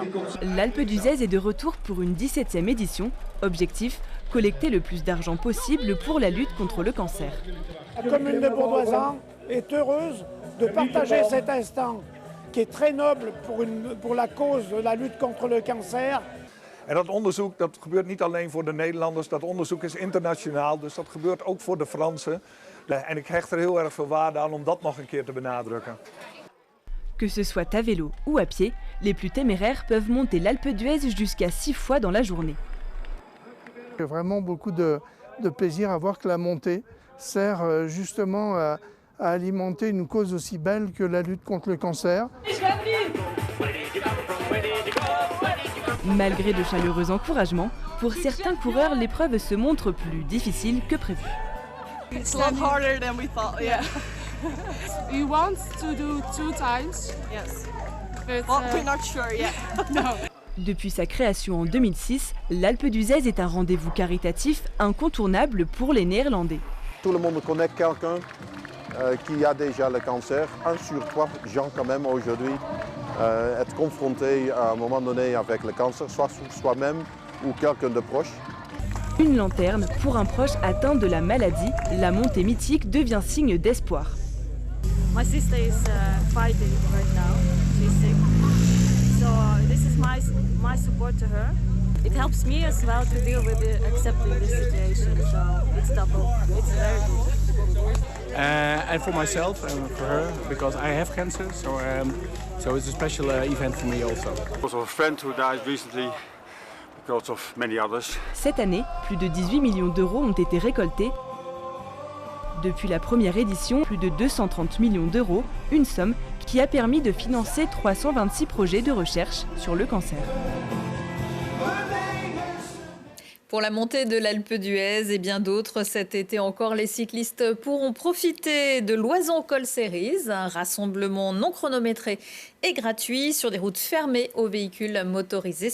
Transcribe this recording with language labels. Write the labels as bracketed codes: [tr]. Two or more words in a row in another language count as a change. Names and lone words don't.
[fr] L'Alpe d'Huez est de retour pour une 17e édition. Objectif, collecter le plus d'argent possible pour la lutte contre le cancer. La commune de Bourdoisan est heureuse de partager cet instant qui est très noble pour la cause de la lutte contre le cancer. [nl] En dat onderzoek dat gebeurt niet alleen voor de Nederlanders, dat onderzoek is internationaal, dus dat gebeurt ook voor de Fransen. En ik hecht er heel erg veel waarde aan om dat nog een keer te benadrukken. [fr] Que ce soit à vélo ou à pied, les plus téméraires peuvent monter l'Alpe d'Huez jusqu'à 6 fois dans la journée. J'ai vraiment beaucoup de plaisir à voir que la montée sert justement à alimenter une cause aussi belle que la lutte contre le cancer. Malgré de chaleureux encouragements, pour certains coureurs, l'épreuve se montre plus difficile que prévu. [en] It's a lot harder than we thought, yeah. We want to do 2 times. Yes. But we're not sure yet. No. [fr] Depuis sa création en 2006, l'Alpe d'Huez est un rendez-vous caritatif incontournable pour les Néerlandais. Tout le monde connaît quelqu'un qui a déjà le cancer. 1 sur 3 gens quand même aujourd'hui être confrontés à un moment donné avec le cancer, soit soi-même ou quelqu'un de proche. Une lanterne pour un proche atteint de la maladie, la montée mythique devient signe d'espoir. [en] My sister is fighting right now. She's sick. So this is my support to her. It helps me as well to deal with accepting the situation. So it's double. It's very good. And for myself and for her, because I have cancer, so it's a special event for me also. Also a friend who died recently because of many others. [fr] Cette année, plus de 18 millions d'euros ont été récoltés. Depuis la première édition, plus de 230 millions d'euros, une somme qui a permis de financer 326 projets de recherche sur le cancer. Pour la montée de l'Alpe d'Huez et bien d'autres, cet été encore, les cyclistes pourront profiter de l'Oison Col Series, un rassemblement non chronométré et gratuit sur des routes fermées aux véhicules motorisés.